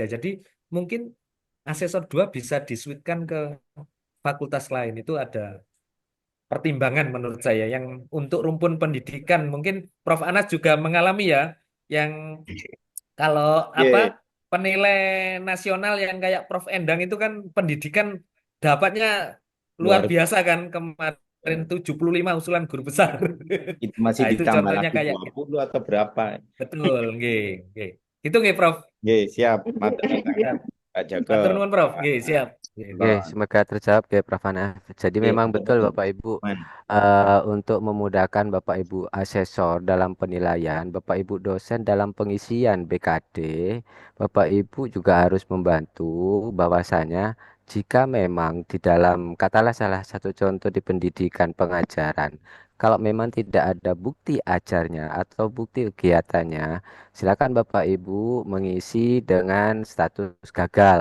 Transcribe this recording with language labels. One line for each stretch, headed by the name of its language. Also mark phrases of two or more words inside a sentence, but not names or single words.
Indonesian: Jadi mungkin asesor dua bisa diswitchkan ke fakultas lain itu ada pertimbangan menurut saya yang untuk rumpun pendidikan mungkin Prof Anas juga mengalami ya yang kalau apa Nggih, penilai nasional yang kayak Prof Endang itu kan pendidikan dapatnya luar luar biasa kan kemarin biasa. 75 usulan guru besar. Itu masih Nah, itu ditambah contohnya lagi kayak gitu. 20 atau berapa. Betul,
Javanese: nggih, nggih. Itu nggih Prof. Nggih, siap. Matur
Indonesian: Siap. Pak Joko.
Javanese: Matur nuwun Prof. Nggih, siap. Nggih.
Indonesian: Oke, semoga terjawab ya Prof. Hanaf. Jadi Nggih, memang matur betul nuwun. Bapak Ibu Man. untuk memudahkan Bapak Ibu asesor dalam penilaian, Bapak Ibu dosen dalam pengisian BKD, Bapak Ibu juga harus membantu bahwasanya jika memang di dalam katalah salah satu contoh di pendidikan pengajaran, kalau memang tidak ada bukti ajarnya atau bukti kegiatannya, silakan Bapak Ibu mengisi dengan status gagal.